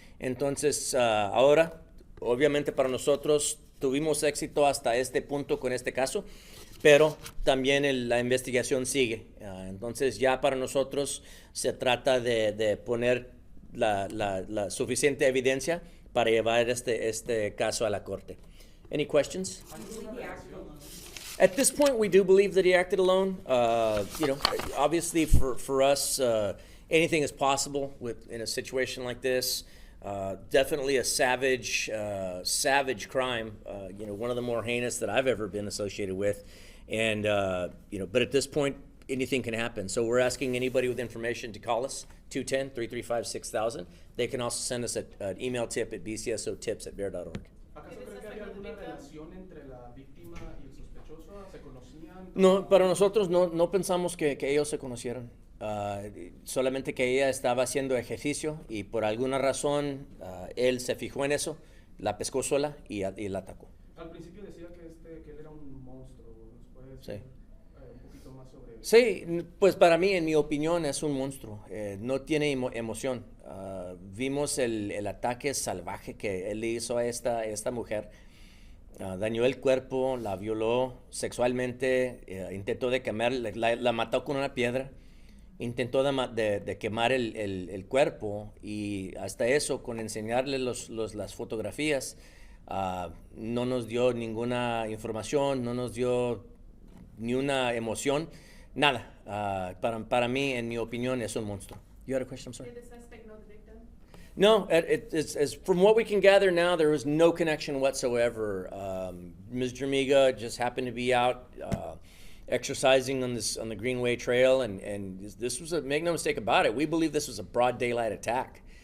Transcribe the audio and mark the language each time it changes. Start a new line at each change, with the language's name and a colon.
Spanish: Entonces ahora, obviamente para nosotros tuvimos éxito hasta este punto con este caso, pero también la investigación sigue. Entonces ya para nosotros se trata de poner la suficiente evidencia para llevar este caso a la corte.
English: Any questions? At this point, we do believe that he acted alone. Obviously for us, anything is possible in a situation like this. Definitely a savage crime. One of the more heinous that I've ever been associated with. And but at this point, anything can happen. So we're asking anybody with information to call us, 210-335-6000. They can also send us an email tip at bcsotips@bear.org.
Spanish: ¿Acaso cree que había alguna relación entre la víctima y el sospechoso? ¿Se conocían? No, para nosotros no pensamos que ellos se conocieran. Solamente que ella estaba haciendo ejercicio y por alguna razón él se fijó en eso, la pescó sola y la atacó. Al principio decía que él era un monstruo. ¿Nos puede decir un poquito más sobre eso? Sí, pues para mí, en mi opinión, es un monstruo. No tiene emoción. Vimos el ataque salvaje que él le hizo a esta mujer. Dañó el cuerpo, la violó sexualmente, intentó de quemar, la mató con una piedra, intentó de quemar el cuerpo y hasta eso, con enseñarle las fotografías, no nos dio ninguna información, no nos dio ni una emoción, nada. Para mí, en mi opinión, es un monstruo.
English: You had a question, I'm sorry? Did the suspect know the victim? No, it's from what we can gather now, there was no connection whatsoever. Ms. Dramiga just happened to be out exercising on the Greenway Trail, and this was make no mistake about it, we believe this was a broad daylight attack.